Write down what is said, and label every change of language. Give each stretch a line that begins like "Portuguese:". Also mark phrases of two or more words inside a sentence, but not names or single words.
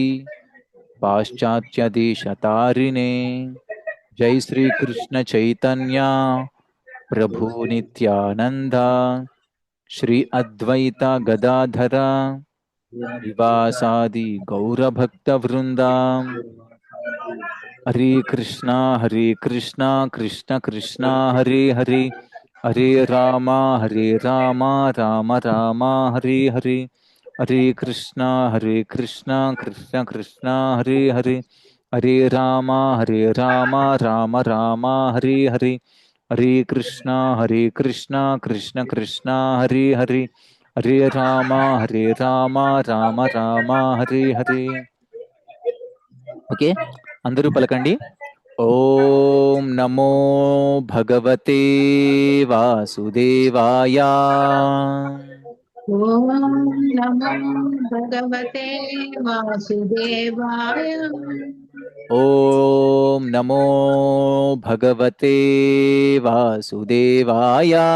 Sanskrit: పాశ్చాత్యదేశతారిణే జై శ్రీకృష్ణ చైతన్య ప్రభు నిత్యానంద శ్రీ అద్వైత గదాధర శ్రీవాసాది గౌరభక్త వృందాం. హరే కృష్ణ కృష్ణ కృష్ణ హరే హరే హరే రామ రామ రామ హరే హరే హరే కృష్ణ కృష్ణ కృష్ణ హరే హరే హరే రామ రామ రామ హరే హరే హరే కృష్ణ కృష్ణ కృష్ణ హరే హరే హరే రామ రామ రామ హరే హరే.
Telugu: ఓకే, అందరూ పలకండి.
Sanskrit: ఓం నమో భగవతే వాసుదేవాయ ఓం నమో భగవతే వాసుదేవాయ. ఓం నమో భగవతే వాసుదేవాయ.